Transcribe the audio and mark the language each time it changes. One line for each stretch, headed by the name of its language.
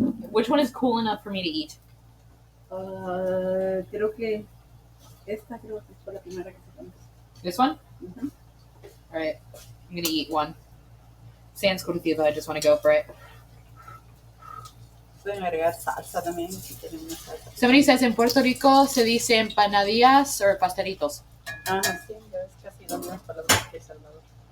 English: Which one is cool enough for me to eat?
Spanish: Creo que esta fue la primera que sacamos.
English: This one? All right, I'm gonna eat one. Sans curtido, I just want to go for it.
Spanish: Pueden agregar salsa también si quieren una salsa.
English: Somebody says in Puerto Rico
Spanish: se dice
English: empanadillas or pastelitos.
Spanish: Sí, es casi las mismas palabras que Salvador.